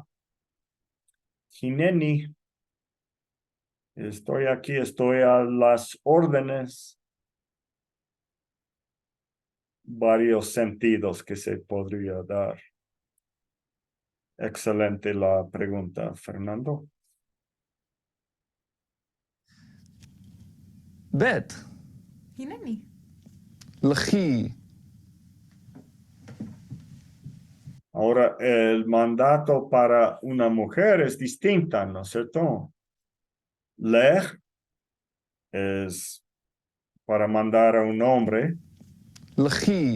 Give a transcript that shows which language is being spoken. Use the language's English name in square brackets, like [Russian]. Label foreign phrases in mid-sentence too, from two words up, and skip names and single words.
[Spanish] Hineni, estoy aquí, estoy a las órdenes. Varios sentidos que se podría dar. Excelente la pregunta, Fernando. [Hebrew] ב' הנני. לכי, [Spanish] Ahora, el mandato para una mujer es distinta, ¿no es cierto? Lech es para mandar a un hombre. [Hebrew] לכי,